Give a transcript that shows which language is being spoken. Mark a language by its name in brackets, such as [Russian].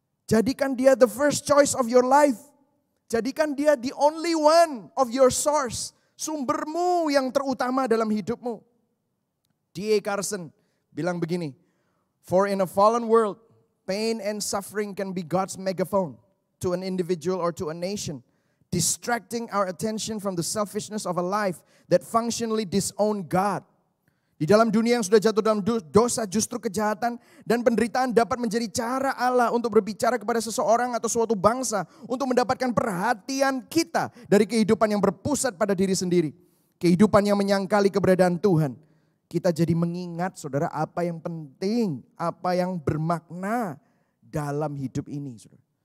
[Indonesian] Jadikan dia [English] the first choice of your life. Jadikan dia the only one of your source. [Indonesian] Sumbermu yang terutama dalam hidupmu. D.A. Carson bilang begini. [English] For in a fallen world, pain and suffering can be God's megaphone to an individual or to a nation, distracting our attention from the selfishness of a life that functionally disown God. [Indonesian] Di dalam dunia yang sudah jatuh dalam dosa, justru kejahatan dan penderitaan dapat menjadi cara Allah untuk berbicara kepada seseorang atau suatu bangsa untuk mendapatkan perhatian kita dari kehidupan yang berpusat pada diri sendiri. Kehidupan yang menyangkali keberadaan Tuhan. Kita jadi mengingat saudara apa yang penting, apa yang bermakna dalam hidup ini. Saudara.